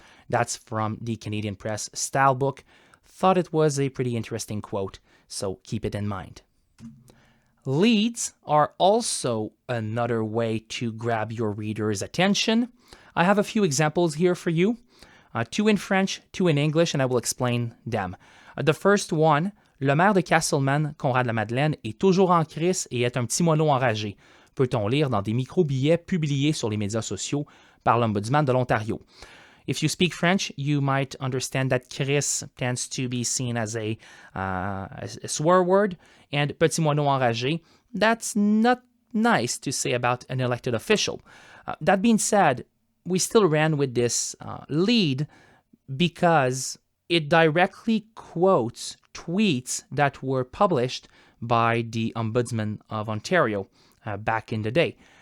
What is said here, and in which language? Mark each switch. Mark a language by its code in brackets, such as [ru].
[en] That's from the Canadian Press Style Book. Thought it was a pretty interesting quote, so keep it in mind. Leads are also another way to grab your reader's attention. I have a few examples here for you. Two in French, two in English, and I will explain them. The first one, [fr] le maire de Castleman, Conrad Lamadeleine, est toujours en crise et est un petit moineau enragé. Peut-on lire dans des micro-billets publiés sur les médias sociaux par l'Ombudsman de l'Ontario. [en] If you speak French, you might understand that crise tends to be seen as a swear word, and [fr] petit moineau enragé, [en] that's not nice to say about an elected official. That being said, we still ran with this lead because it directly quotes tweets that were published by the Ombudsman of Ontario back in the day.